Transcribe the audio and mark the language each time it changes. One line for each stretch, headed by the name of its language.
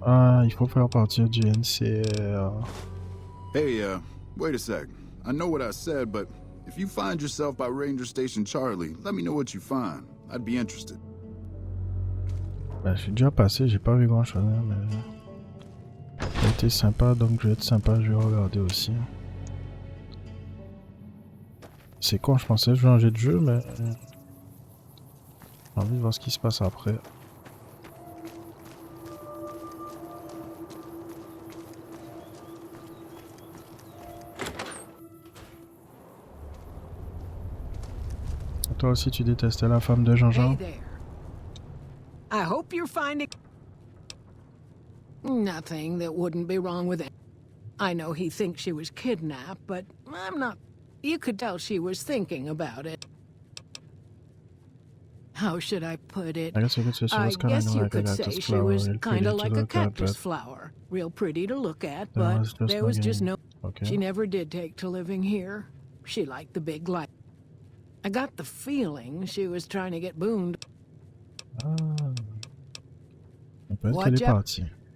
French: Ah, il faut faire partir du NCR.
English: Hey, wait a sec. I know what I said, but if you find yourself by Ranger Station Charlie, let me know what you find. I'd be interested.
French: Bah, je suis déjà passé, j'ai pas vu grand chose, hein, mais... Ça a été sympa, donc je vais être sympa, je vais regarder aussi. C'est con, je pensais changer de jeu, mais... J'ai envie de voir ce qui se passe après. Toi aussi, tu détestais la femme de Jean-Jean?
English: Hey there. I hope you're finding nothing that wouldn't be wrong with it. I know he thinks she was kidnapped, but I'm not. You could tell she was thinking about it. How should I put it? I guess you could say she was kind of like a cactus flower. Real pretty to look at, but there was just no... Okay. She never did take to living here. She liked the big light. I got the feeling she was trying to get Boone. Ah.
French: On peut être qu'elle est partie.